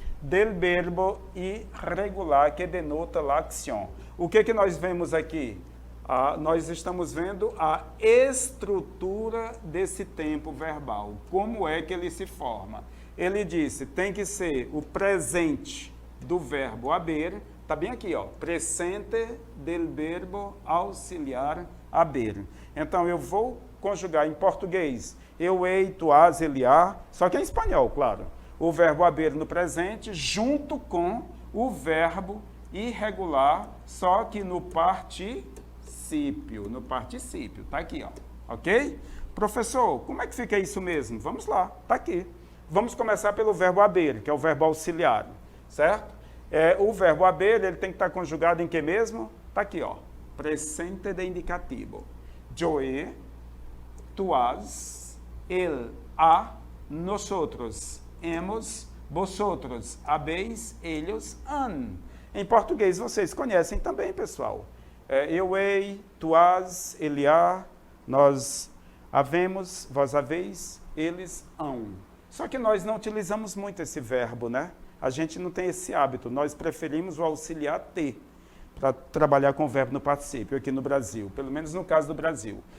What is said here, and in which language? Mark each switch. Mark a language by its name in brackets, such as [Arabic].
[Spanish] Del verbo irregular que denota la acción. [Portuguese] O que nós vemos aqui? Nós estamos vendo a estrutura desse tempo verbal. Como é que ele se forma? Ele disse, tem que ser o presente do verbo haber. Está bem aqui, ó, [Spanish] presente del verbo auxiliar haber. [Portuguese] Então, eu vou conjugar em português, eu, ei, tu, has, ele, há, só que em espanhol, claro. O verbo haber no presente, junto com o verbo irregular, só que no particípio. Tá aqui, ó, ok? Professor, como é que fica isso mesmo? Vamos lá, tá aqui. Vamos começar pelo verbo haber, que é o verbo auxiliar, certo? O verbo haber, ele tem que estar conjugado em que mesmo? Está aqui, ó. Presente de indicativo. [Spanish] Yo he, tu has, él ha, nosotros hemos, vosotros habéis, ellos han. [Portuguese] Em português, vocês conhecem também, pessoal. Eu hei, tu has, ele há, nós havemos, vós haveis, eles hão. Só que nós não utilizamos muito esse verbo, né? A gente não tem esse hábito, nós preferimos o auxiliar ter, para trabalhar com o verbo no particípio aqui no Brasil, pelo menos no caso do Brasil.